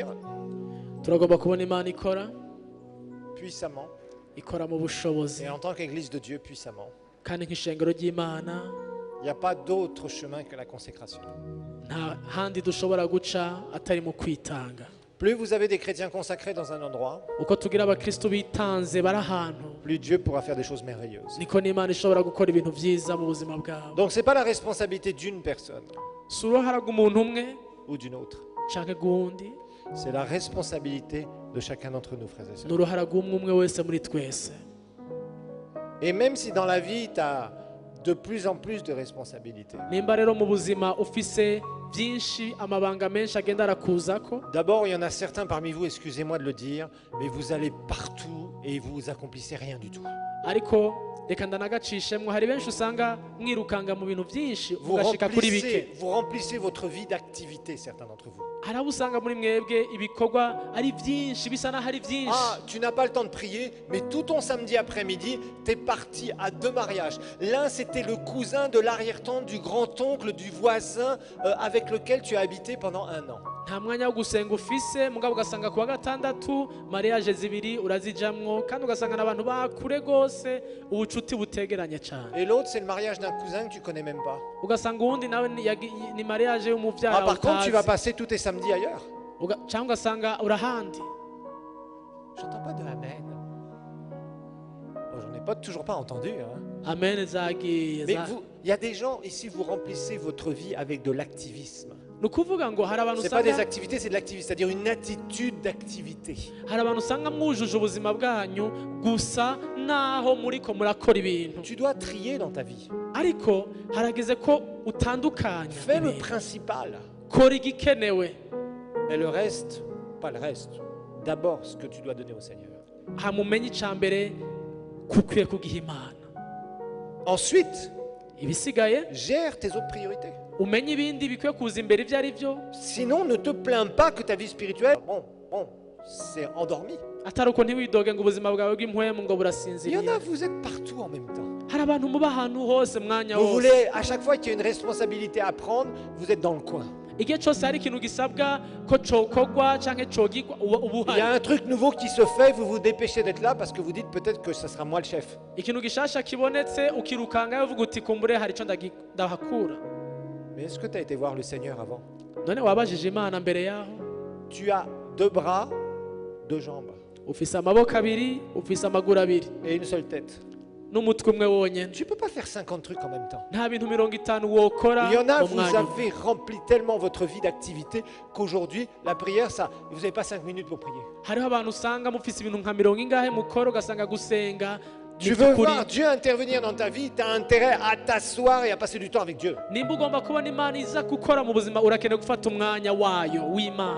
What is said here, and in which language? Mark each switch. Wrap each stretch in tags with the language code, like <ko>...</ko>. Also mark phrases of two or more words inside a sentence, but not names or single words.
<rn>Turagomba kubona Imana ikora, puissamment, ikora mu bushobozi,</rn> <fr>et en tant qu'Église de Dieu puissamment,</fr> <rn>kandi nk'ishengero ry'Imana</rn> <fr>il n'y a pas d'autre chemin que la consécration.</fr> <rn>nta handi dushobora guca atari mu kwitanga.</rn> <fr>Plus vous avez des chrétiens consacrés dans un endroit,</fr> <rn>Uko tugira abakristo bitanze bari ahantu,</rn> <fr>plus Dieu pourra faire des choses merveilleuses.</fr> <rn>niko n'Imana ishobora gukora ibintu byiza mu buzima bwabo.</rn> <fr>Donc ce n'est pas la responsabilité d'une personne</fr> <rn>Si uruhara rw'umuntu umwe</rn> <fr>ou d'une autre.</fr> <rn>canke rw'undi,</rn> <fr>C'est la responsabilité de chacun d'entre nous, frères et sœurs.</fr> <rn>ni uruhara rw'umwe umwe wese muri twese.</rn> <fr>Et même si dans la vie, tu as de plus en plus de responsabilités.</fr> <rn>Nimba rero mu buzima ufise byinshi, amabanga menshi agenda arakuzako,</rn> <fr>D'abord, il y en a certains parmi vous, excusez-moi de le dire, mais vous allez partout et vous accomplissez rien du tout.</fr> <rn>ariko reka ndanagacishemwo, hari benshi usanga mwirukanga mu bintu byinshi Vous mugashika kuri bike.</rn> <fr>remplissez votre vie d'activité, certains d'entre vous.</fr> <rn>hari abo usanga muri mwebwe ibikorwa ari byinshi, bisa naho ari byinshi.</rn> <fr>Ah, tu n'as pas le temps de prier, mais tout ton samedi après-midi, tu es parti à 2 mariages. L'un, c'était le cousin de l'arrière-tante, du grand-oncle, du voisin avec lequel tu as habité pendant 1 an.</fr> <rn>Nta mwanya wo gusenga ufise, mugabo ugasanga kuwa gatandatu mariage zibiri urazijamwo, kandi ugasanga n'abantu bakure gose, ubucuti butegeranye cyane.</rn> <fr>Et l'autre, c'est le mariage d'un cousin que tu connais même pas.</fr> <rn>Ugasanga uwundi nawe ni mariage Ah, y'umuvyara</rn> <fr>par contre, tu vas utazi, passer tous tes samedis ailleurs.</fr> <rn>cyangwa ugasanga urahandi.</rn> <fr>J'entends pas de amen. Oh, j'en ai toujours pas entendu. Hein.</fr> <rn>Amen zagiye.</rn> <fr>Mais il y a des gens ici, vous remplissez votre vie avec de l'activisme.</fr> <rn>Ni ukuvuga ngo hari abantu</rn> <fr>C'est pas des usanga activités, c'est de l'activisme, c'est-à-dire une attitude d'activité.</fr> <rn>hari abantu usanga mwujuje ubuzima bwanyu gusa naho muriko murakora ibintu,</rn> <fr>Tu dois trier dans ta vie.</fr> <rn>ariko harageze ko utandukanya</rn> <fr>Fais le ibintu. principal.</fr> <rn>Kora igikenewe,</rn> <fr>Et le reste, pas le reste. D'abord, ce que tu dois donner au Seigneur.</fr> <rn>hamumenye icya mbere kukwiye kugiha Imana, Ensuite, ibisigaye</rn> <fr>gère tes autres priorités.</fr> <rn>umenye ibindi bikwiye kuza imbere ibyo ari byo,</rn> <fr>Sinon, ne te plains pas que ta vie spirituelle, c'est endormi.</fr> <rn>atari uko ntiwidoge ngo ubuzima bwawe bw'impwemu ngo</rn> <fr>Il y en</fr> <rn>burasinziriye.</rn> <fr>a, vous êtes partout en même temps.</fr> <rn>Hari abantu muba ahantu hose mwanya Vous wose,</rn> <fr>voulez, à chaque fois qu'il y a une responsabilité à prendre, vous êtes dans le coin.</fr> <rn>igihe cyose hari ikintu gisabwa ko cokogwa canke cogigwa uba</rn> <fr>Il y a uhari. un truc nouveau qui se fait, vous vous dépêchez d'être là parce que vous dites peut-être que ce sera moi le chef.</fr> <rn>Ikintu gishasha kibonetse ukirukangayo uvuga uti kumbure hari icyo ndahakura.</rn> <fr>Mais est-ce que tu as été voir le Seigneur avant?</fr> <rn>None wabajije Imana mbere yaho?</rn> <fr>Tu as 2 bras, 2 jambes</fr> <rn>Ufise amaboko abiri, ufise amaguru abiri,</rn> <fr>et une seule tête.</fr> <rn>n'umutwe umwe wonyene.</rn> <fr>Tu ne peux pas faire 50 trucs en même temps.</fr> <rn>Nta bintu 50 wokora</rn> <fr>Il y en a,</fr> <rn>mu vous mwanya umwe.</rn> <fr>avez rempli tellement votre vie d'activité qu'aujourd'hui, la prière, ça, vous n'avez pas 5 minutes pour prier.</fr> <rn>Hariho abantu usanga mufise ibintu nka 50 mukora, ugasanga gusenga</rn> <fr>Tu veux voir Dieu intervenir dans ta vie, tu as intérêt à t'asseoir et à passer du temps avec Dieu.</fr> <rn>nimba ugomba kubona Imana iza gukora mu buzima, urakeneye gufata umwanya wayo w'Imana.</rn>